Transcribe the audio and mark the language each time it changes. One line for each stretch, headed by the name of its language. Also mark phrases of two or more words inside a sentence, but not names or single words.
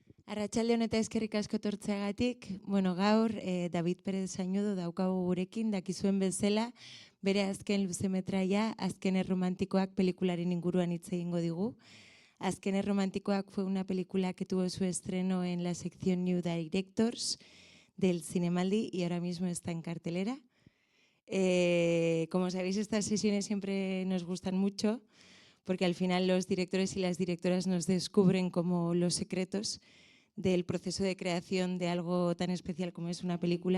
Basque: Arratsaldeon eta eskerrik asko etortzeagatik. Gaur David Pérez Sañudo daukagu gurekin, dakizuen bezala, bere azken luzemetraia, Azken Erromantikoak pelikularen inguruan hitz egingo digu.
Spanish: Azken Erromantikoak fue una película que tuvo su estreno en la sección New Directors del Cinemaldi y ahora mismo está en cartelera. Como sabéis, estas sesiones siempre nos gustan mucho porque al final los directores y las directoras nos descubren como los secretos del proceso de creación de algo tan especial como es una película.